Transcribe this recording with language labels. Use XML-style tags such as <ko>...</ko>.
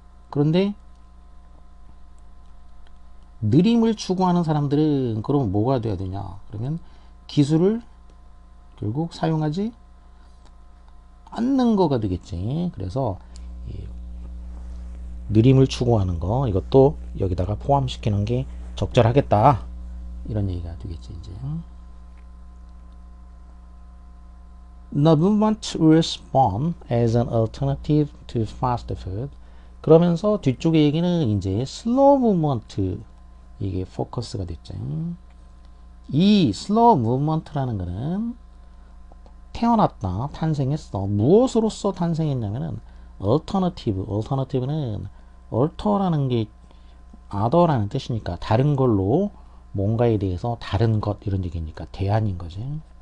<ko>그런데 느림을 추구하는 사람들은 그럼 뭐가 돼야 되냐? 그러면 기술을 결국 사용하지 않는 거가 되겠지. 그래서 느림을 추구하는 거 이것도 여기다가 포함시키는 게 적절하겠다 이런 얘기가 되겠지. 이제</ko> <en>The movement will spawn as an alternative to fast food.</en> <ko>그러면서 뒤쪽의 얘기는 이제 slow movement 이게 포커스가 됐죠. 이 slow movement라는 거는 태어났다, 탄생했어. 무엇으로서 탄생했냐면은 alternative는 alter라는 게 other라는 뜻이니까 다른 걸로 뭔가에 대해서 다른 것 이런 얘기니까 대안인 거지.</ko>